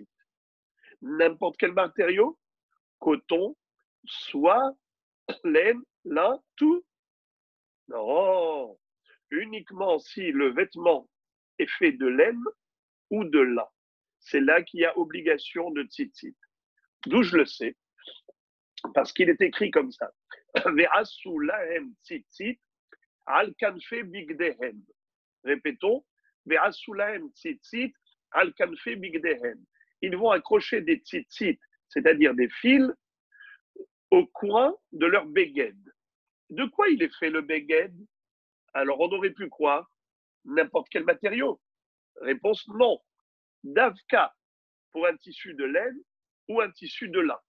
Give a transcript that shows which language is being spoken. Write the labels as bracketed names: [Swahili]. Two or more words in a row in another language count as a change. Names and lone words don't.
[French] N'importe quel matériau, coton, soie, laine, lin, tout? Non, uniquement si le vêtement est fait de laine ou de lin. C'est là qu'il y a obligation de tzitzit. D'où je le sais, parce qu'il est écrit comme ça. [Hebrew] ועשו להם ציצית על כנפי בגדיהם. Répétons, ועשו להם ציצית על כנפי בגדיהם. [French] Ils vont accrocher des tzitzit, c'est-à-dire des fils, au coin de leur beged. De quoi il est fait le beged? Alors on aurait pu croire n'importe quel matériau. Réponse non. Davka pour un tissu de laine ou un tissu de lin.